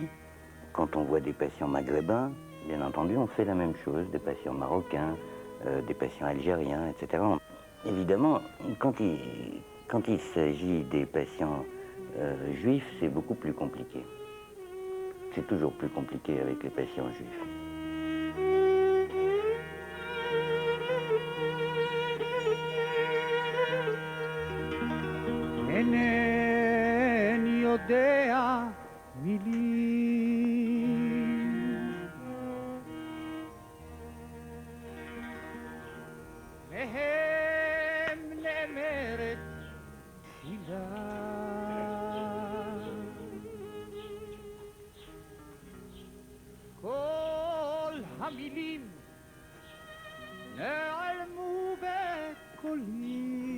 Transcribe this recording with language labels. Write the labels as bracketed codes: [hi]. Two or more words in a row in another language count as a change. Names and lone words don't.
[fr] Quand on voit des patients maghrébins, bien entendu, on fait la même chose, des patients marocains, des patients algériens, etc. Évidemment, quand il s'agit des patients juifs, c'est beaucoup plus compliqué. C'est toujours plus compliqué avec les patients juifs. [he] אינני יודע מילים והם נאמרת תפילה כל המילים נעלמו בקולי